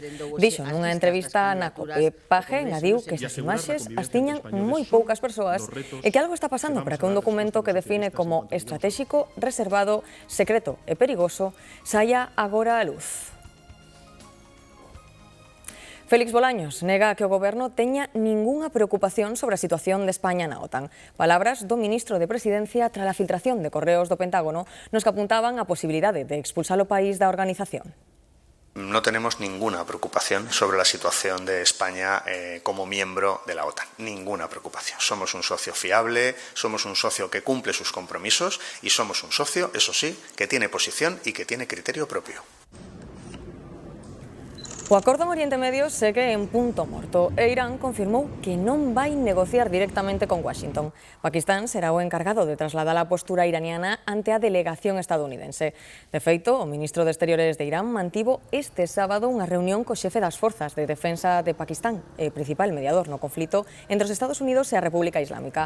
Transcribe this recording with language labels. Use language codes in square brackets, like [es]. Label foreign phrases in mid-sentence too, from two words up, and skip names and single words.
[gl] Dixo nunha entrevista na COPE. Paje engadiu que esas imaxes as tiñan moi poucas persoas e que algo está pasando para que un documento que define como estratégico, reservado, secreto e perigoso saia agora á luz. Félix Bolaños nega que o Goberno teña ningunha preocupación sobre a situación de España na OTAN. Palabras do ministro de Presidencia tras a filtración de correos do Pentágono nos que apuntaban a posibilidade de expulsar o país da organización. [es] No tenemos ninguna preocupación sobre la situación de España como miembro de la OTAN. Ninguna preocupación. Somos un socio fiable, somos un socio que cumple sus compromisos y somos un socio, eso sí, que tiene posición y que tiene criterio propio. [gl] O acordo en Oriente Medio segue en punto morto e Irán confirmou que non vai negociar directamente con Washington. Pakistán será o encargado de trasladar a postura iraniana ante a delegación estadounidense. De feito, o ministro de Exteriores de Irán mantivo este sábado unha reunión co xefe das forzas de defensa de Pakistán, e principal mediador no conflito entre os Estados Unidos e a República Islámica.